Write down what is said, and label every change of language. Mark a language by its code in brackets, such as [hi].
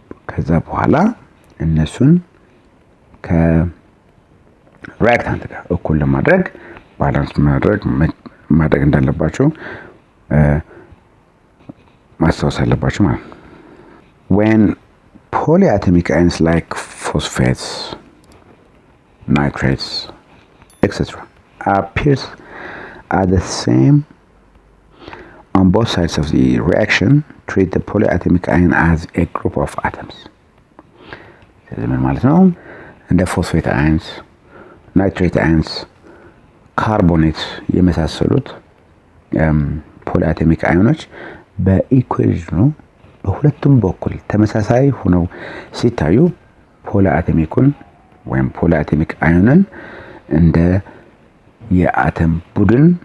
[am] ከዛ በኋላ እነሱን ከሪአክታንት ጋር እኩል ለማድረግ ባላንስ ማድረግ እንዳለባችሁ ማስታወስ አለባችሁ ማለት ነው። [en] when polyatomic ions like phosphates nitrates, etc. appears at the same on both sides of the reaction. Treat the polyatomic ion as a group of atoms. [am] ስለዚህ ምን ማለት ነው? እንደ ፎስፌት አየንስ፣ ናይትሬት አየንስ፣ ካርቦኔት የመሳሰሉት ፖሊአቶሚክ አዮኖች በኢኩዌዥኑ በሁለቱም በኩል ተመሳሳይ ሆነው ሲታዩ ፖሊአቶሚኩን ወይም ፖሊአቶሚክ አዮንን እንደ የአተም ቡድን